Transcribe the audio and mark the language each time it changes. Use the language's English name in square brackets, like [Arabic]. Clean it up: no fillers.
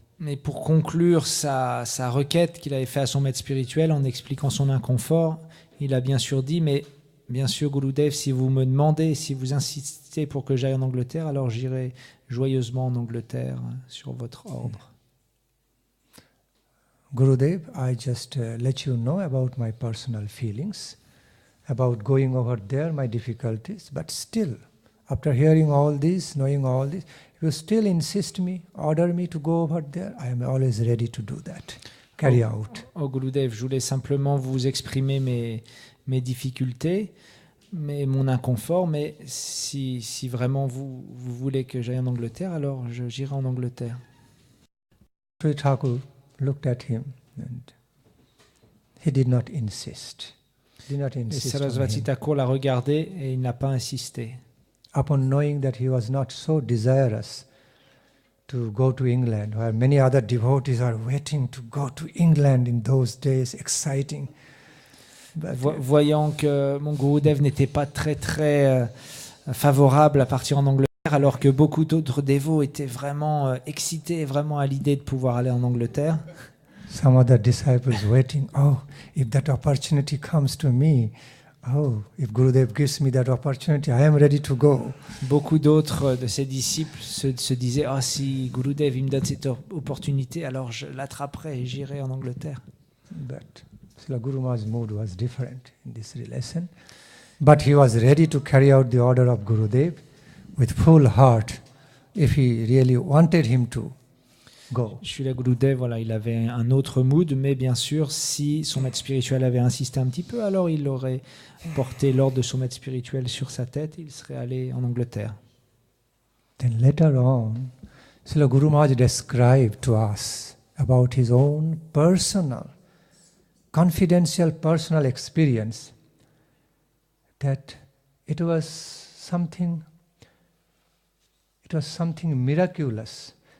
[French] Mais pour conclure sa requête qu'il avait fait à son maître spirituel en expliquant son inconfort, il a bien sûr dit, mais bien sûr Gurudev, si vous me demandez, si vous insistez pour que j'aille en Angleterre, alors j'irai joyeusement en Angleterre sur votre ordre. [English] Gurudev, I just let you know about my personal feelings, about going over there, my difficulties, but still, after hearing all this, knowing all this, you still insist me, order me to go over there, I am always ready to do that, carry out. [French] Gurudev, je voulais simplement vous exprimer mes difficultés, mon inconfort, mais si vraiment vous voulez que j'aille en Angleterre, alors j'irai en Angleterre. [English] Sri Thakur looked at him and he did not insist. [French] Et Sarasvati Thakur l'a regardé et il n'a pas insisté. [English] Upon knowing that he was not so desirous to go to England, where many other devotees are waiting to go to England in those days, exciting. [French] Voyant que mon Gurudev n'était pas très très favorable à partir en Angleterre, alors que beaucoup d'autres dévots étaient vraiment excités, vraiment à l'idée de pouvoir aller en Angleterre. [English] Some other disciples waiting, if that opportunity comes to me, if Gurudev gives me that opportunity, I am ready to go. [French] Beaucoup d'autres de ses disciples se disaient, si Gurudev il me donne cette opportunité, alors je l'attraperai et j'irai en Angleterre. [English] But Srila Guru Maharaj's mood was different in this relation. But he was ready to carry out the order of Gurudev with full heart if he really wanted him to go. [French] Srila Gurudev, voilà, il avait un autre mood, mais bien sûr, si son maître spirituel avait insisté un petit peu, alors il aurait porté l'ordre de son maître spirituel sur sa tête, il serait allé en Angleterre. [English] Then later on, Srila Guru Maharaj described to us about his own personal, confidential personal experience that it was something miraculous.